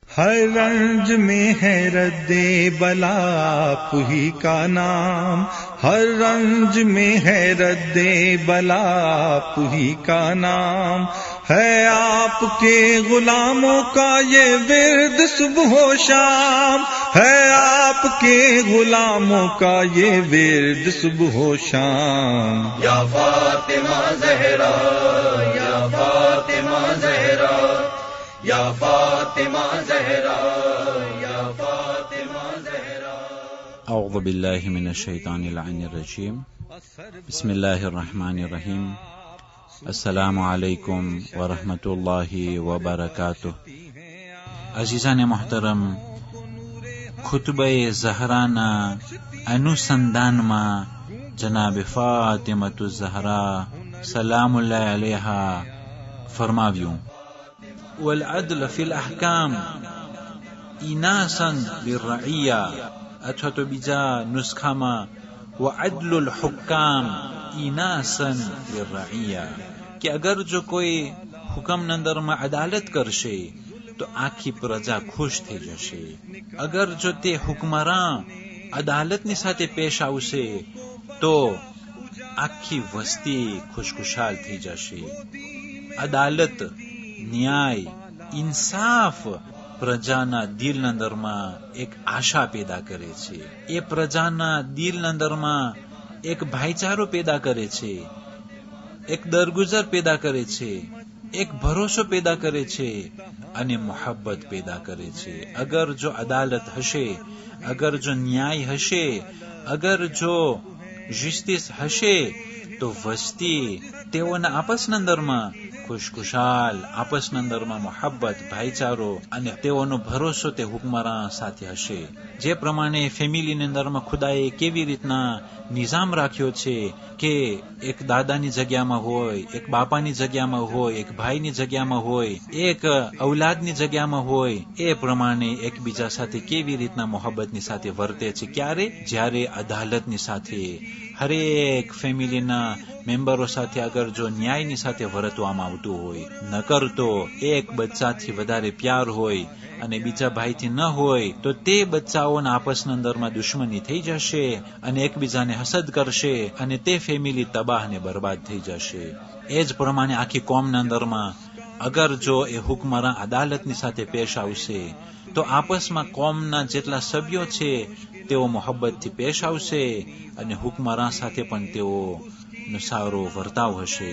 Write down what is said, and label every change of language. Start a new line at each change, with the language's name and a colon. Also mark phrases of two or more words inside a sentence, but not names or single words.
Urdu: ہر رنج میں ہے رد بلا آپ ہی کا نام، ہر رنج میں ہے رد بلا آپ ہی کا نام، ہے آپ کے غلاموں کا یہ ورد صبح و شام، ہے آپ کے غلاموں کا یہ ورد صبح و شام۔ یا فاطمہ زہرا یا فاطمہ زہرا یا فاطمہ زہرا یا فاطمہ زہرا۔
Arabic: اعوذ باللہ من الشیطان اللعین الرجیم، بسم اللہ الرحمن الرحیم۔ السلام علیکم ورحمۃ اللہ وبرکاتہ۔
Gujarati: અઝીઝાન મોહતરમ, ખુત્બા ઝહરાના અનુસંધાન માં જનાબ ફાતિમા ઝહરા
Arabic: سلام اللہ علیہا
Gujarati: فرماویوں:
Arabic: والعدل فی الاحکام ایناسا للرعیہ،
Gujarati: અથવા તો બીજા નુસખા માં
Arabic: وعدل الحکام ایناسا للرعیہ،
Gujarati: કે અગર જો કોઈ હુકમ અંદર માં અદાલત કરશે તો આખી પ્રજા ખુશ થઈ જશે, અગર જો તે હુકમરાં અદાલત ની સાથે પેશ આવશે તો આખી વસ્તી ખુશખુશાલ થઈ જશે. અદાલત, ન્યાય, ઇન્સાફ પ્રજાના દિલ અંદર માં એક આશા પૈદા કરે છે, એ પ્રજાના દિલ અંદર માં એક ભાઈ ચારો પૈદા કરે છે, એક દરગુજર પૈદા કરે છે, એક ભરોસો પૈદા કરે છે, અને મોહબ્બત પૈદા કરે છે. અગર જો અદાલત હશે, અગર જો ન્યાય હશે, અગર જો જસ્ટિસ હશે તો વસ્તી તેઓના આપસ અંદર માં ખુશખુશાલ, આપસ અંદર માં મોહબ્બત, ભાઈ ચારો અને તેઓનો ભરોસો તે હુકમરાં સાથે હશે. જે પ્રમાણે ફેમિલી અંદર માં ખુદાએ કેવી રીતના નિઝામ રાખ્યો છે કે એક દાદાની જગ્યા માં હોય, એક બાપાની જગ્યા માં હોય, એક ભાઈ ની જગ્યા માં હોય, એક ઓલાદ ની જગ્યા માં હોય, એ પ્રમાણે એક બીજા સાથે કેવી રીતના મોહબ્બત ની સાથે વર્તે છે. ક્યારે? જ્યારે અદાલત ની સાથે હર એક ફેમિલી ના મેમ્બરો સાથે અગર જો ન્યાય ની સાથે વર્તવા આવતો હોય, નકર તો એક બચ્ચા થી વધારે પ્યાર હોય અને બીજા ભાઈથી ન હોય તો તે બચ્ચાઓના આપસ અંદરમાં દુશ્મની થઈ જશે અને એકબીજાને હસદ કરશે અને તે ફેમિલી તબાહ ને બરબાદ થઈ જશે। એ જ પ્રમાણે આખી કોમના અંદરમાં અગર જો એ હુકમરાં અદાલતની સાથે પેશ આવશે તો આપસમાં કોમના જેટલા સભ્યો છે તેઓ મોહબ્બતથી પેશ આવશે અને હુકમરાં સાથે પણ તેઓનો સારો વર્તાવ હશે।